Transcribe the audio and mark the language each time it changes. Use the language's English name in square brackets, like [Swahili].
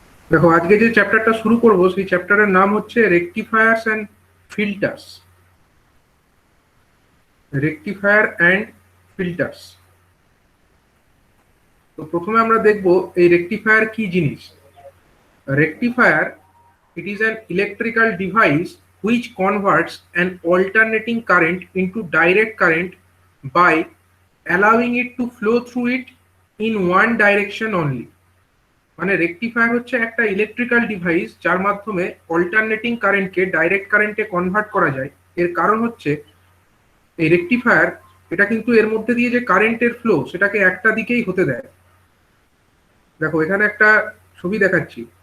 [Bangla] দেখো, আজকে যে চ্যাপ্টারটা শুরু করব সেই চ্যাপ্টারের নাম হচ্ছে রেকটিফায়ার্স and filters. Rectifier and filters. তো প্রথমে আমরা দেখব এই রেকটিফায়ার কি জিনিস। [English] Rectifier, it is an electrical device which converts an alternating current into direct current by allowing it to flow through it in one direction only। [Bangla] মানে rectifier হচ্ছে একটা ইলেকট্রিক্যাল ডিভাইস যার মাধ্যমে অল্টারনেটিং কারেন্টকে ডাইরেক্ট কারেন্টে convert করা যায়। এর কারণ হচ্ছে এই রেকটিফায়ার এটা কিন্তু এর মধ্যে দিয়ে যে কারেন্টের ফ্লো সেটাকে একটা দিকেই হতে দেয়। দেখো, এখানে একটা ছবি দেখাচ্ছি।